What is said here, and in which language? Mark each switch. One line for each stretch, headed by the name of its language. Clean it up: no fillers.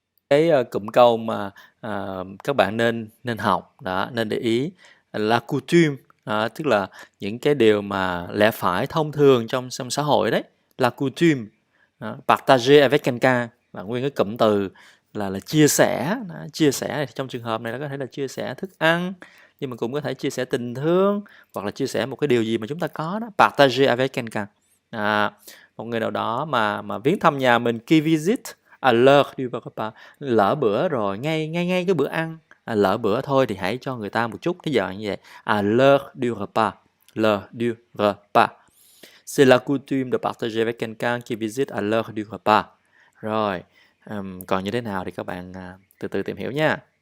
Vietnamese: Cái cụm câu mà các bạn nên học đó, nên để ý. La coutume tức là những cái điều mà lẽ phải thông thường trong xã hội đấy.
French: La coutume. Partager avec quelqu'un
Vietnamese: là nguyên cái cụm từ là chia sẻ. Chia sẻ thì trong trường hợp này nó có thể là chia sẻ thức ăn, nhưng mà cũng có thể chia sẻ tình thương, hoặc là chia sẻ một cái điều gì mà chúng ta có đó.
French: Partager avec quelqu'un,
Vietnamese: một người nào đó mà viếng thăm nhà mình.
French: Qui visite à l'heure du repas,
Vietnamese: lỡ bữa rồi, ngay cái bữa ăn. Lỡ bữa thôi thì hãy cho người ta một chút cái giờ như vậy.
French: À l'heure du repas, l'heure du repas. C'est la coutume de partager avec quelqu'un qui visite à l'heure du repas.
Vietnamese: Rồi, còn như thế nào thì các bạn từ từ tìm hiểu nha.